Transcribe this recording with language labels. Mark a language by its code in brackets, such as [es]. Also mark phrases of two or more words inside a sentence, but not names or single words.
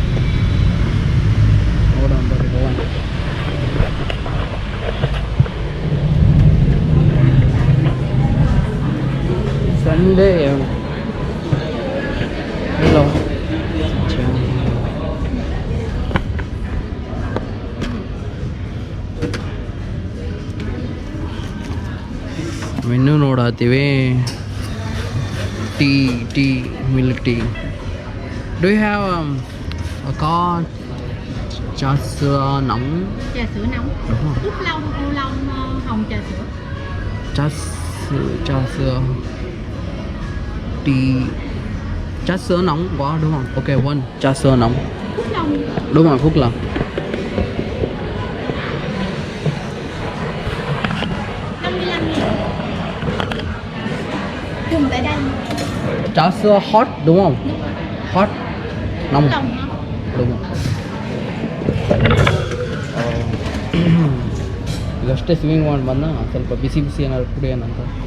[kn] ನೋಡೋಣ ಬರ್ರಿ ಹೋಗೋಣ. [en] Sunday hello menu [kn] ನೋಡತ್ತೀವಿ. [en] tea milk tea. do you have a card [vi] trà sữa nóng? Trà sữa nóng. Úp lâu cô long hồng trà sữa. Trà sữa trà sữa nóng quá đúng không? [en] Ok, one [vi] trà sữa nóng. Phúc Long. Đúng rồi, Phúc Long. 55.000. Dùng tại đây. Trà sữa hot đúng không? Hot nóng. Phúc Long hả? Đúng rồi. [kn] ಈಗಷ್ಟೇ ಸ್ವಿಮ್ಮಿಂಗ್ ಮಾಡಿ ಬಂದ, ಸ್ವಲ್ಪ ಬಿಸಿ ಏನಾದ್ರು ಕುಡಿಯೋಣ ಅಂತ.